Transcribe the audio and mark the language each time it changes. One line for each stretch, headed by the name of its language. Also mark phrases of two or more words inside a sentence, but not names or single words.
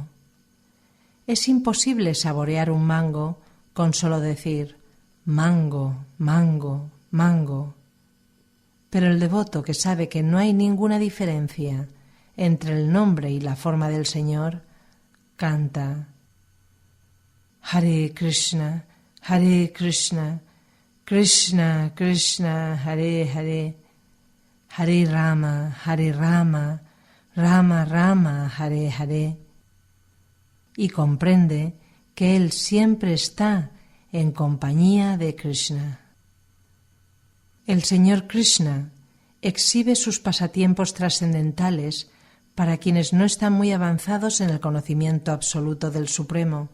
Spanish: Es imposible saborear un mango con solo decir mango, mango, mango. Pero el devoto que sabe que no hay ninguna diferencia entre el nombre y la forma del Señor, canta Hare Krishna, Krishna Krishna, Hare Hare, Hare Rama, Rama Rama, Hare Hare, y comprende que él siempre está en compañía de Krishna. El Señor Krishna exhibe sus pasatiempos trascendentales para quienes no están muy avanzados en el conocimiento absoluto del Supremo.